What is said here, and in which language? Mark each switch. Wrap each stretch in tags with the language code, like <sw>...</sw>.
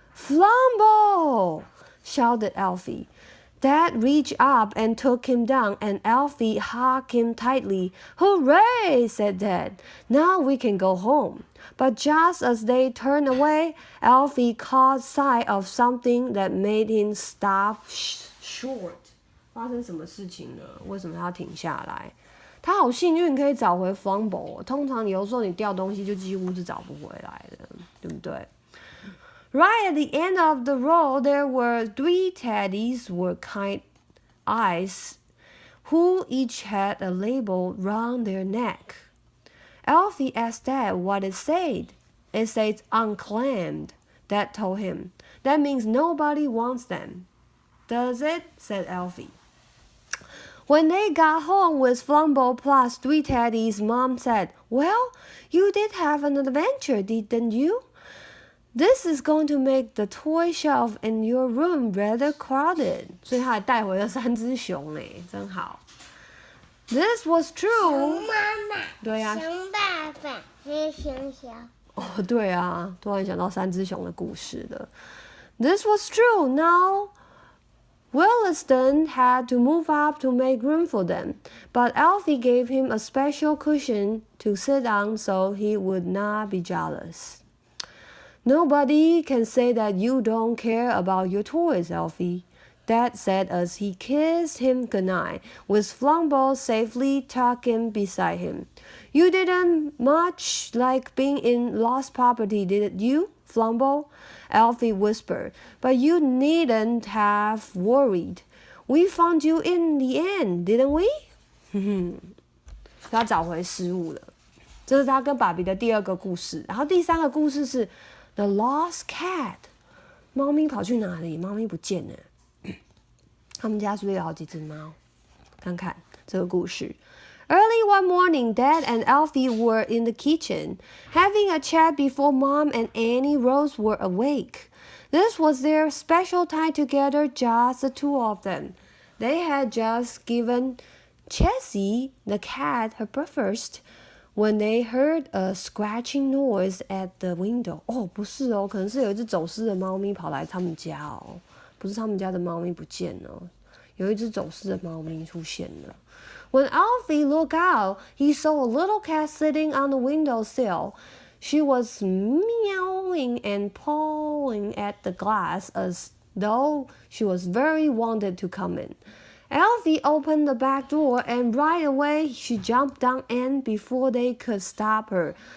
<en>Flumble! Shouted Alfie. Dad reached up and took him down, and Alfie hugged him tightly. Hooray! Said Dad. Now we can go home. But just as they turned away, Alfie caught sight of something that made him stop short.</en> <zh>发生什么事情呢？为什么他要停下来？他好幸运可以找回 Flumble。通常有时候你掉东西就几乎是找不回来的，对不对？</zh> <en>Right at the end of the row, there were 3 teddies with kind eyes, who each had a label round their neck. Alfie asked Dad what it said. It said unclaimed, Dad told him. That means nobody wants them. Does it? Said Alfie. When they got home with Flumble plus 3 teddies, Mom said, Well, you did have an adventure, didn't you?This is going to make the toy shelf in your room rather crowded.</en> <zh>所以他还带回了3只熊诶，真好。</zh> <en>This was true.</en> <zh>熊妈妈，对啊，熊爸爸，还有熊小。哦，对啊，突然想到3只熊的故事了。</zh> <en>This was true. Now, Williston had to move up to make room for them, but Alfie gave him a special cushion to sit on so he would not be jealous.Nobody can say that you don't care about your toys, Alfie, Dad said as he kissed him goodnight, with Flumble safely tucked in beside him. You didn't much like being in lost property, did you, Flumble? Alfie whispered. But you needn't have worried. We found you in the end, didn't we?</en> <zh>他找回失物了。这是他跟爸比的第2个故事。然后第3个故事是The Lost Cat， 猫咪跑去哪里？猫咪不见了。他们家是不是有好几只猫？看看这个故事。</zh> <en>Early one morning, Dad and Alfie were in the kitchen, having a chat before Mom and Annie Rose were awake. This was their special time together, just the 2 of them. They had just given Chessie, the cat, her breakfast.When they heard a scratching noise at the window.</en> <zh>哦，不是哦，可能是有一只走失的猫咪跑来他们家哦，不是他们家的猫咪不见了，有一只走失的猫咪出现了。</zh> <en>When Alfie looked out, he saw a little cat sitting on the windowsill. She was meowing and pawing at the glass as though she was very wanted to come in.Alfie opened the back door, and right away she jumped down and before they could stop her.</en>